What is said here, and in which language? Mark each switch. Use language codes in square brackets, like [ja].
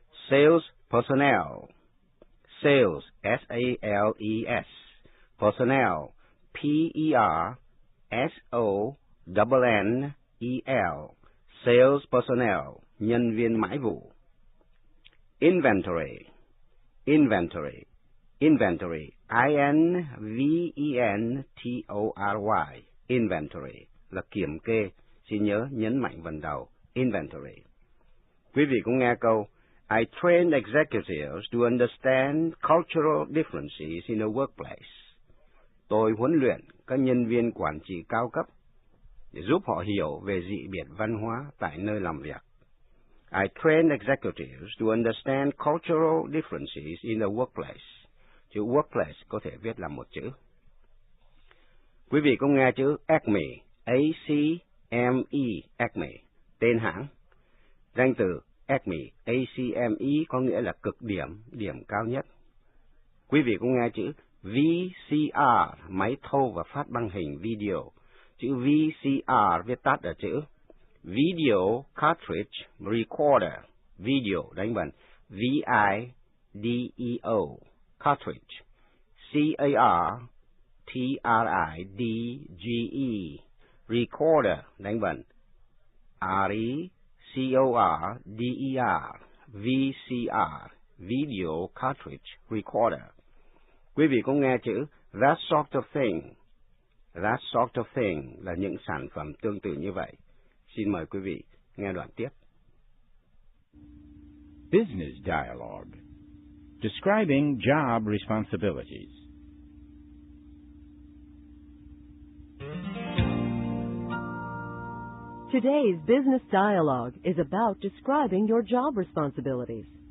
[en] Sales personnel, sales, S-A-L-E-S, personnel, P-E-R-S-O-N-N-E-L, sales personnel, [vi] nhân viên mãi vụ. Inventory, inventory, inventory, I-N-V-E-N-T-O-R-Y, inventory, là kiểm kê, xin nhớ nhấn mạnh phần đầu, inventory. Quý vị cũng nghe câu, [en] I train executives to understand cultural differences in a workplace. [vi] Tôi huấn luyện các nhân viên quản trị cao cấp để giúp họ hiểu về dị biệt văn hóa tại nơi làm việc. [en] I train executives to understand cultural differences in a workplace. [vi] Chữ workplace có thể viết là một chữ. Quý vị cũng nghe chữ Acme, A-C-M-E, Acme, tên hãng. Danh từ Acme, A-C-M-E có nghĩa là cực điểm, điểm cao nhất. Quý vị cũng nghe chữ VCR, máy thâu và phát băng hình video. Chữ VCR viết tắt ở chữ Video Cartridge Recorder. [en] Video đánh bằng V-I-D-E-O, Cartridge, C-A-R-T-R-I-D-G-E, Recorder đánh bằng R-E-C-O-R-D-E-R, VCR, Video Cartridge Recorder. [vi] Quý vị cũng nghe chữ [en] that sort of thing. That sort of thing [vi] là những sản phẩm tương tự như vậy. Xin mời quý vị nghe đoạn tiếp. [en] Business dialogue. Describing job responsibilities. Today's business dialogue is about describing your job responsibilities.